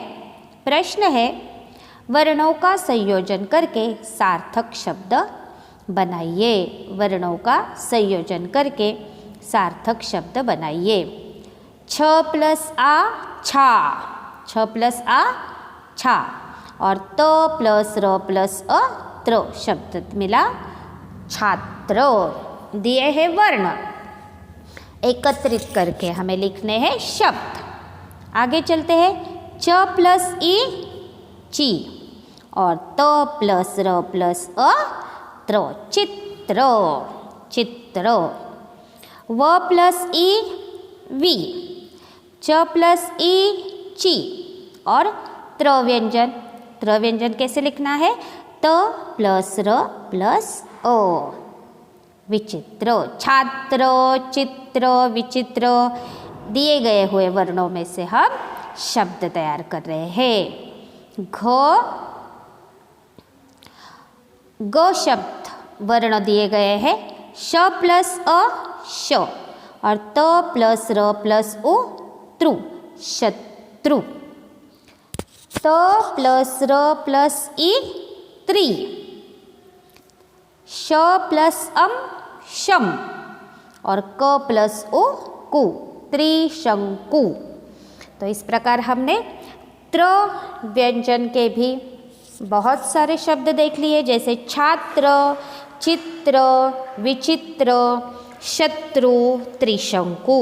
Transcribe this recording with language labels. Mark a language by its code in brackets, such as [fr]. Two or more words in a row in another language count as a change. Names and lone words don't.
[hi] प्रश्न है, वर्णों का संयोजन करके सार्थक शब्द बनाइए। वर्णों का संयोजन करके सार्थक शब्द बनाइए। छ प्लस आ छा, छ प्लस आ छा, और त प्लस र प्लस अ त्र शब्द मिला छात्र। दिए हैं वर्ण, एकत्रित करके हमें लिखने हैं शब्द। आगे चलते हैं। च प्लस ई ची, और त प्लस र प्लस अ त्र चित्र। चित्र। व प्लस ई वी, च प्लस ई ची, और त्र व्यंजन। त्र व्यंजन कैसे लिखना है, त प्लस र प्लस ओ, विचित्र। छात्र, चित्र, विचित्र। दिए गए हुए वर्णों में से हम शब्द तैयार कर रहे हैं। ग शब्द वर्ण दिए गए हैं, श प्लस अ श, और त प्लस र प्लस उत्रु, शत्रु। त प्लस र प्लस ई त्रि, श प्लस अम शम, और क प्लस उ कु, त्रिशंकु। तो इस प्रकार हमने त्र व्यंजन के भी बहुत सारे शब्द देख लिए, जैसे छात्र, चित्र, विचित्र, शत्रु, त्रिशंकु।